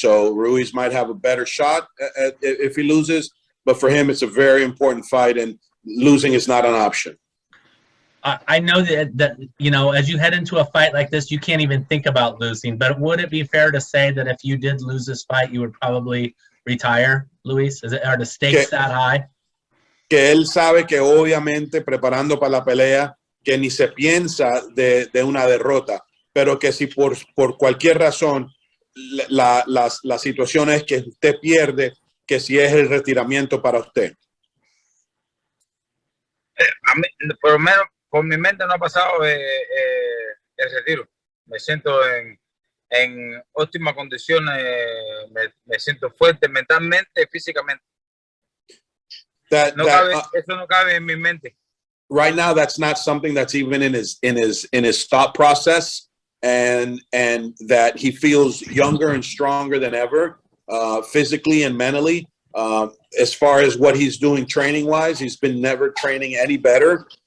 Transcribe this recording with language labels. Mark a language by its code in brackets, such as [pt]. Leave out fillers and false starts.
[en] So Ruiz might have a better shot if he loses, but for him, it's a very important fight, and losing is not an option. I know that as you head into a fight like this, you can't even think about losing. But would it be fair to say that if you did lose this fight, you would probably retire, Luis? Are the stakes that high? [es] Que él sabe que obviamente preparando para la pelea, que ni se piensa de una derrota, pero que si por cualquier razón la situación es que usted pierde, que si es el retiramiento para usted. A mí, por lo menos, por mi mente no ha pasado el retiro. Me siento en óptimas condiciones, me siento fuerte mentalmente, físicamente. Eso no cabe en mi mente. [en] Right now, that's not something that's even in his thought process, and that he feels younger and stronger than ever, physically and mentally. As far as what he's doing training-wise, he's been never training any better.